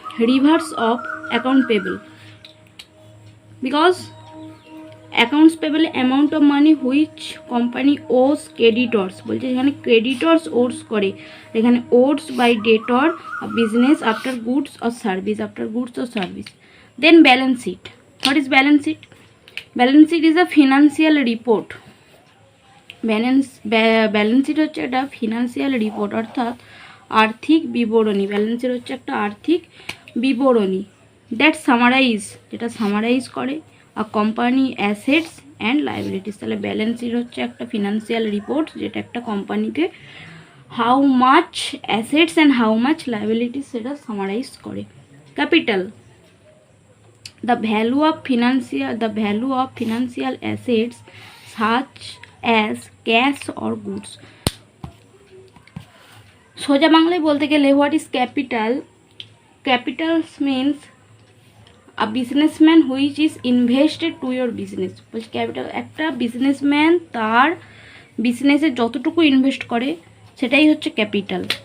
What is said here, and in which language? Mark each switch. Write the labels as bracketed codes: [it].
[en] reverse of account payable, because accounts payable amount of money which company owes creditors, [bn] বলছে এখানে [en] creditors owes [bn] করে, এখানে [en] owes by debtor a business after goods or service. Then balance sheet. What is balance sheet? Balance sheet is a financial report. [bn] balance sheet হচ্ছে একটা financial report, অর্থাৎ আর্থিক বিবরণী। Balance sheet হচ্ছে একটা আর্থিক বিবরণী [en] that summarize, [bn] যেটা সামারাইজ করে [en] A company assets and liabilities. [bn] তাহলে ব্যালেন্স শিট হচ্ছে একটা ফিনান্সিয়াল রিপোর্ট যেটা একটা কোম্পানিকে [en] how much assets and how much liabilities [bn] সেটা সামারাইজ করে। [en] Capital, the value of financial assets such as cash or goods. [bn] সোজা বাংলায় বলতে গেলে [en] What is capital? Capital means a businessman which is invested to your business. [bn] বলছি capital একটা businessman তার বিজনেসে যতটুকু ইনভেস্ট করে সেটাই হচ্ছে ক্যাপিটাল।